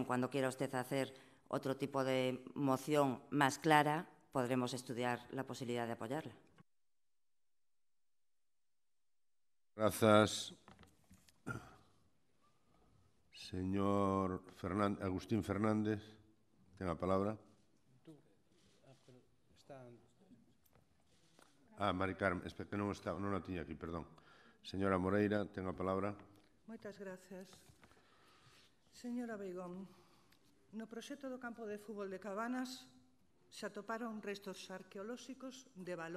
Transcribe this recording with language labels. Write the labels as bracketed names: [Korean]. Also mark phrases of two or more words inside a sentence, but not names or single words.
[Spanish] Cuando quiera usted hacer otro tipo de moción más clara, podremos estudiar la posibilidad de apoyarla. Gracias. Señor Agustín Fernández, [Galician] ten a palabra. Mari Carmen, espera que non a tiña aquí, perdón. Señora Moreira, ten a palabra. Moitas gracias. Señora Beigón, no proxecto do campo de fútbol de Cabanas se atoparon restos arqueolóxicos de valor.